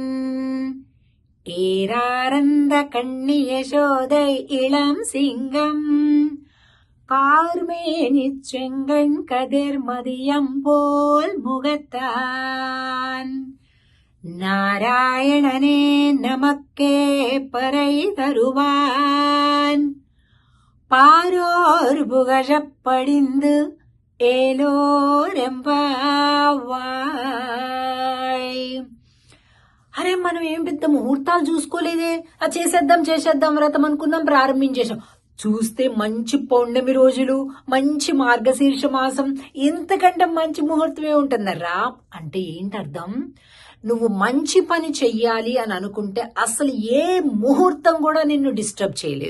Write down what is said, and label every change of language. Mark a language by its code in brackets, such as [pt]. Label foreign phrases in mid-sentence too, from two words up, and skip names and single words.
[ta] ஏராரந்த கண்ணி யசோதை இளம் சிங்கம் கார்மேனிச் செங்கண் கதிர் மதியம் போல் முகத்தான் நாராயணனே நமக்கே பறை தருவான் பாரோர் புகழப்படிந்து ఏలోరెంబావాయ్. [te] అరే, మనం ఏం పెద్ద ముహూర్తాలు చూసుకోలేదే, చేసేద్దాం వ్రతం అనుకున్నాం, ప్రారంభించేసాం. చూస్తే మంచి పౌర్ణమి రోజులు, మంచి మార్గశీర్ష మాసం, ఇంతకంటే మంచి ముహూర్తమే ఉంటుందరా. అంటే ఏంటి అర్థం? నువ్వు మంచి పని చెయ్యాలి అని అనుకుంటే అసలు ఏ ముహూర్తం కూడా నిన్ను డిస్టర్బ్ చేయలేదు.